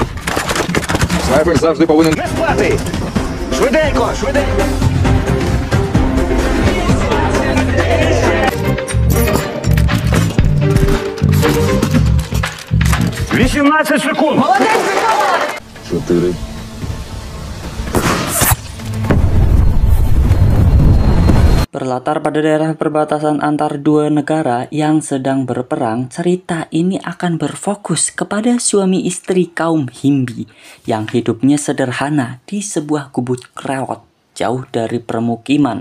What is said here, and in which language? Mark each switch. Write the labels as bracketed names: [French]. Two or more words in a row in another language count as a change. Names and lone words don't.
[Ukrainian] Снайпер завжди повинен... Не спати! Швиденько, швиденько! «18 секунд! Молодець, Микола! 4. [Indonesian] Berlatar pada daerah perbatasan antar dua negara yang sedang berperang, cerita ini akan berfokus kepada suami istri kaum Himbi yang hidupnya sederhana di sebuah gubuk reot jauh dari permukiman.